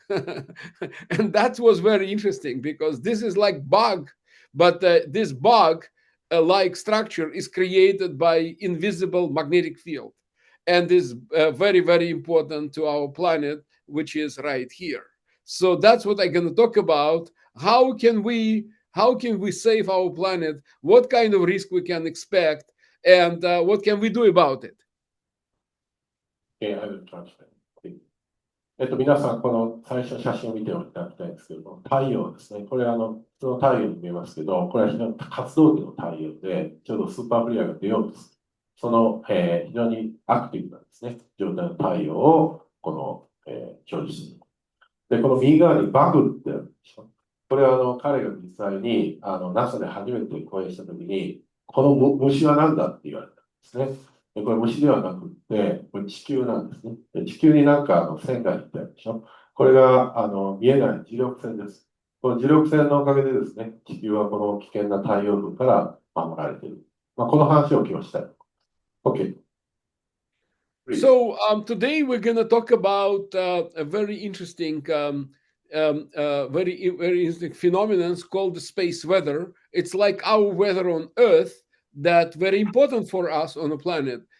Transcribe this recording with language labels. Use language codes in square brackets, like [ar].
[en] And that was very interesting because this is like bug, but this bug-like structure is created by invisible magnetic field, and is very, very important to our planet, which is right here. So that's what I'm going to talk about. How can we save our planet? What kind of risk we can expect, and what can we do about it? I will translate. [ja] 皆さん、この最初の写真を見ていただきたいんですけども、太陽ですね。これ普通の太陽に見えますけど、これは非常に活動期の太陽で、ちょうどスーパーフリアが出ようとする。その、非常にアクティブなですね、状態の太陽を、表示する。で、この右側にバグってあるでしょ。これは彼が実際にNASA で初めて講演したときに、この虫は何だって言われたんですね。でこれ虫ではなくって、これ地球なんですね。で地球になんか線が引いてあるでしょ。これが見えない磁力線です。この磁力線のおかげでですね、地球はこの危険な太陽風から守られている。この話を今日したい。OK。 [en] So today we're going to talk about a very interesting, very interesting phenomenon called the space weather. It's like our weather on Earth, that very important for us on the planet.